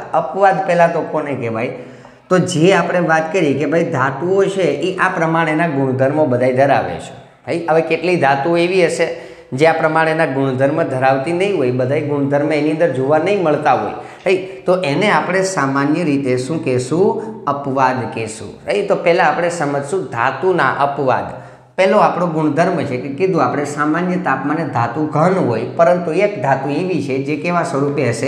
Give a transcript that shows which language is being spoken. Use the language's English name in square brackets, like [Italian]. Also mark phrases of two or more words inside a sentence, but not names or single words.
[Gujarati] અપવાદ પહેલા તો કોને કહેવાય, તો જે આપણે વાત કરી કે ભાઈ ધાતુઓ છે એ આ પ્રમાણેના ગુણધર્મો બધાય ધરાવે છે। હવે કેટલી ધાતુ એવી હશે જે આ પ્રમાણેના ગુણધર્મ ધરાવતી નહીં હોય, બધા ગુણધર્મ એની અંદર જોવા નહીં મળતા હોય, રાઈટ, તો એને આપણે સામાન્ય રીતે શું કહેશું? અપવાદ કહેશું, રાઈટ। તો પહેલાં આપણે સમજશું ધાતુના અપવાદ। પહેલો આપણો ગુણધર્મ છે કે કીધું આપણે સામાન્ય તાપમાને ધાતુ ઘન હોય, પરંતુ એક ધાતુ એવી છે જે કેવા સ્વરૂપે હશે?